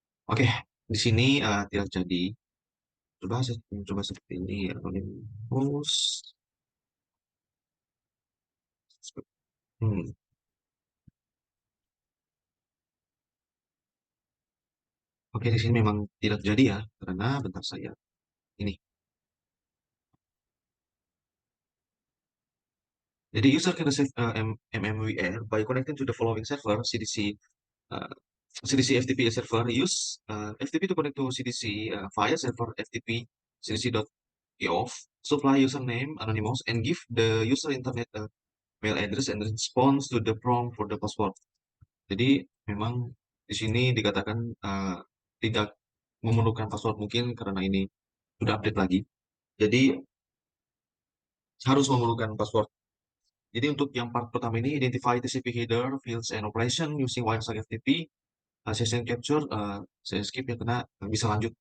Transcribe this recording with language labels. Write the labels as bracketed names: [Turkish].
[Indonesian] Oke, di sini tidak jadi. Coba saya coba seperti ini ya, anonymous. Hmm. Oke, di sini memang tidak jadi ya, karena bentar saya ini. Jadi [English] user can receive MMWR by connecting to the following server, uh, CDC FTP server. Use FTP to connect to CDC file server FTP cdc.eof. Supply username anonymous and give the user internet mail address and response to the prompt for the password. [Indonesian] Jadi memang di sini dikatakan tidak memerlukan password mungkin karena ini sudah update lagi. Jadi harus memerlukan password. Jadi untuk yang part pertama ini, [English] identify TCP header, fields, and operation using Wireshark FTP, session capture, [Indonesian] saya skip ya karena bisa lanjut.